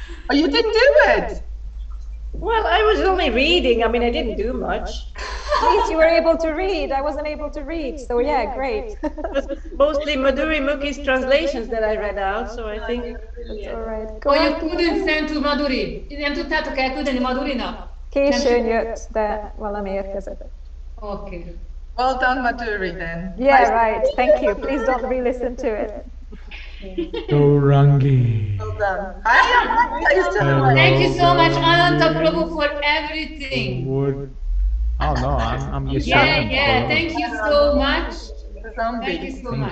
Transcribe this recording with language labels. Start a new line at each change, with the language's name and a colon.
English: Oh, you didn't do it. Well, I was only reading. I mean, I didn't do much. At least you were able to read. I wasn't able to read, so yeah, great. It was mostly Madhuri Mukhi's translations that I read out, so I think that's all right. Oh, you couldn't send to Madhuri?
Hungarian: Nem tudtátok elküldeni Madhurinak? Későn jött, de valami érkezett.
English: Okay. Well done, Madhuri, then. Yeah, right. Thank you. Please don't re-listen to it. Gorangi. Well done. Hi, thank you so much, Ananta Prabhu, for everything. Oh no, I'm used to it. Yeah. Thank you so much. Thank you so much.